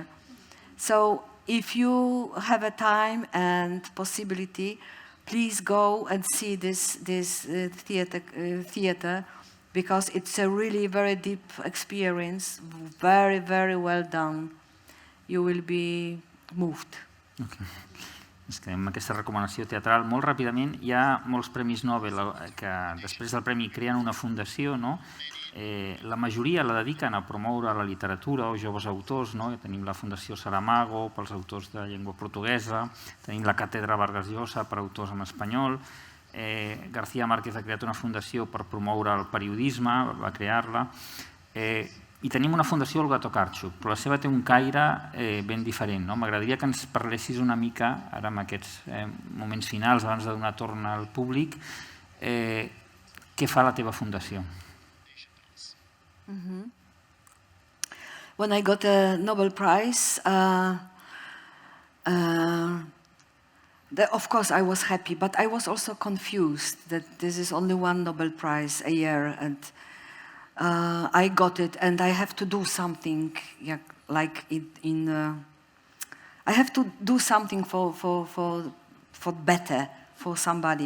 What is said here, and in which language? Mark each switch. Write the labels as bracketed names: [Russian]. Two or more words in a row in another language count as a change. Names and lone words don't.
[English] So if you have a time and possibility, please go and see this theater, because it's a really very deep experience, very, very well done. You will be moved. Okay. [Catalan] És que amb aquesta recomanació teatral, molt ràpidament, hi ha molts premis Nobel que després del premi creen una fundació, no? La majoria la dediquen a promoure la literatura o joves autors, no? Tenim la Fundació Saramago pels autors de llengua portuguesa, tenim la Càtedra Vargas Llosa per autors en espanyol, García Márquez ha creat una fundació per promoure el periodisme, va crear-la, i tenim una Fundació Olga Tokarczuk, però la seva té un caire ben diferent. M'agradaria que ens parlessis una mica, ara en aquests moments finals, abans de donar torn al públic, què fa la teva fundació? [English] When I got a Nobel Prize, of course I was happy, but I was also confused that this is only one Nobel Prize a year, and I got it, and I have to do something, like I have to do something for better for somebody.